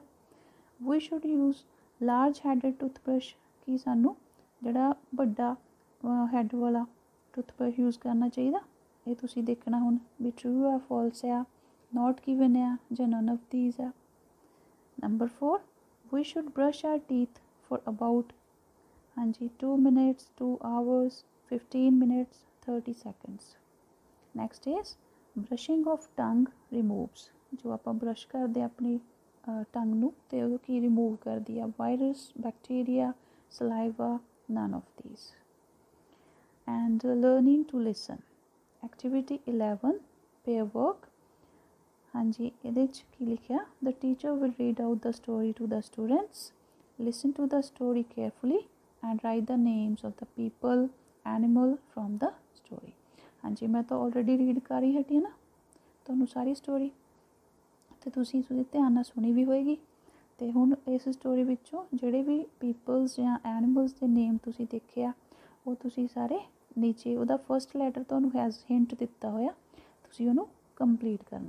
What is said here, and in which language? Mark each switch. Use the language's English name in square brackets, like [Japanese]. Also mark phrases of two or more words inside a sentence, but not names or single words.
[English] we should use large headed toothbrush, [Punjabi] ਕਿ ਸਾਨੂੰ ਜਿਹੜਾ ਵੱਡਾ ਹੈਡ ਵਾਲਾ [English] toothbrush use [Punjabi] ਕਰਨਾ ਚਾਹੀਦਾ। ਇਹ ਤੁਸੀਂ ਦੇਖਣਾ ਹੁਣ ਵੀ ਟਰੂ ਆ, ਫਾਲਸ ਆ, [English] not given [Punjabi] ਆ, ਜਾਂ [English] none of these [Punjabi] ਆ। [English] number 4, we should brush our teeth for about 2 minutes, 2 hours, 15 minutes, 30 seconds। Next is brushing of tongue removes। [Punjabi] ਜੋ ਆਪਾਂ ਬਰਸ਼ ਕਰਦੇ ਆਪਣੀ ਟੰਗ ਨੂੰ, ਤੇ ਉਹ ਕੀ ਰਿਮੂਵ ਕਰਦੀ ਆ? [English] virus, bacteria, saliva, none of these। And learning to listen, activity 11 pair work। [Punjabi] ਹਾਂਜੀ, ਇਹਦੇ 'ਚ ਕੀ ਲਿਖਿਆ? [English] The teacher will read out the story to the students, listen to the story carefully and write the names of the people, animal from the story। [Punjabi] ਹਾਂਜੀ, ਮੈਂ ਤਾਂ [English] already read [Punjabi] ਕਰ ਹੀ ਹਟੀ ਹੈ ਨਾ ਤੁਹਾਨੂੰ ਸਾਰੀ ਸਟੋਰੀ, ਅਤੇ ਤੁਸੀਂ ਇਸਦੀ ਧਿਆਨ ਨਾਲ ਸੁਣੀ ਵੀ ਹੋਏਗੀ। ਅਤੇ ਹੁਣ ਇਸ ਸਟੋਰੀ ਵਿੱਚੋਂ ਜਿਹੜੇ ਵੀ ਪੀਪਲਸ ਜਾਂ ਐਨੀਮਲਸ ਦੇ ਨੇਮ ਤੁਸੀਂ ਦੇਖੇ ਆ, ਉਹ ਤੁਸੀਂ ਸਾਰੇ ਨੀਚੇ ਉਹਦਾ [English] first letter [Punjabi] ਤੁਹਾਨੂੰ [English] as hint [Punjabi] ਦਿੱਤਾ ਹੋਇਆ, ਤੁਸੀਂ ਉਹਨੂੰ ਕੰਪਲੀਟ ਕਰਨਾ।